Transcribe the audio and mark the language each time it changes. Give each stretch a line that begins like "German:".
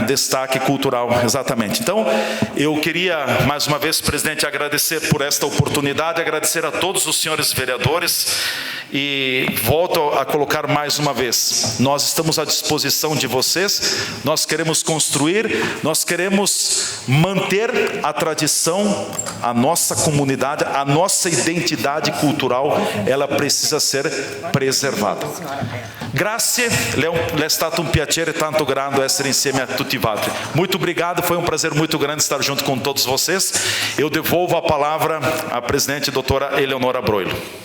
Portuguese: Destaque cultural, exatamente. Então, eu queria, mais uma vez, presidente, agradecer por esta oportunidade, agradecer a todos os senhores vereadores e volto a colocar mais uma vez, nós estamos à disposição de vocês, nós queremos construir, nós queremos manter a tradição, a nossa comunidade, a nossa identidade cultural, ela precisa ser preservada.
Italian: Grazie, è stato un piacere tanto grande essere insieme a tutti voi.
Portuguese: Muito obrigado, foi um prazer muito grande estar junto com todos vocês. Eu devolvo a palavra à presidente doutora Eleonora Broilo.